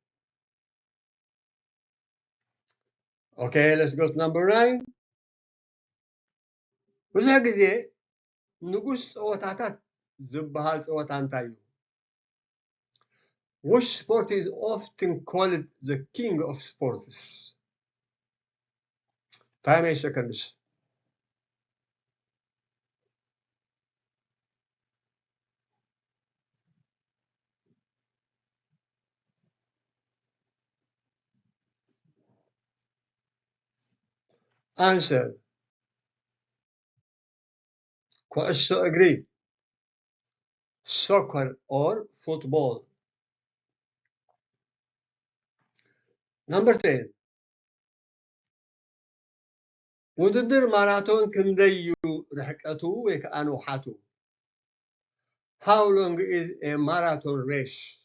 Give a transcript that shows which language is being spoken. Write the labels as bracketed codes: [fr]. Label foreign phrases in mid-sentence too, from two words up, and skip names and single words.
[en] Okay, let's go to number 9. [ti] ብዙሕ ግዜ ንጉስ ፀወታታት ዝበሃል ፀወታ እንታይ እዩ? [en] Which sport is often called the king of sports? Time 8 seconds. Answer. [ti] ኩዕሶ እግሪ, [en] soccer or football. Number 10. ውድድር ማራቶን ክንደይ እዩ ርሕቀቱ ወይ ከዓ ንውሓቱ? How long is a marathon race?